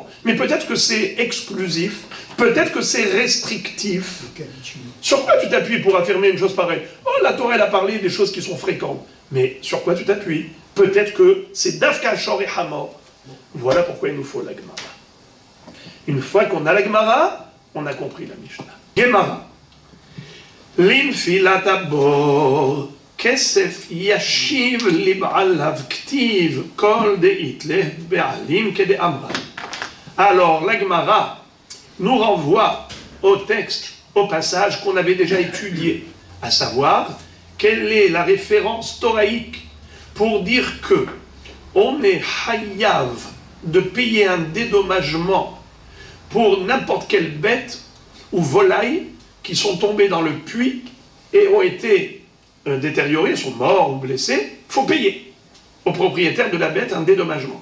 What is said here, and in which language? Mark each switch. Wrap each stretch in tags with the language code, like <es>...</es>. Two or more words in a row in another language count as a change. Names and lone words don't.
<fr>Mais peut-être que c'est exclusif, peut-être que c'est restrictif. Sur quoi tu t'appuies pour affirmer une chose pareille? Oh, la Torah, elle a parlé des choses qui sont fréquentes. Mais sur quoi tu t'appuies? Peut-être que c'est</fr> <he>דווקא, שור</he> <fr>et Hamor. Voilà pourquoi il nous faut la Gemara. Une fois qu'on a la Gemara, on a compris la Mishnah.</fr> <arc>Gemara. לנפילת הבור, כסף ישיב לבעליו כתיב, כל דאית ליה בעלים כדאמרן.</arc> <fr>Alors, la Gemara nous renvoie au texte, au passage qu'on avait déjà étudié, à savoir, quelle est la référence thoraïque pour dire que on est hayav de payer un dédommagement pour n'importe quelle bête ou volaille qui sont tombés dans le puits et ont été détériorés, sont morts ou blessés, il faut payer au propriétaire de la bête un dédommagement.</fr>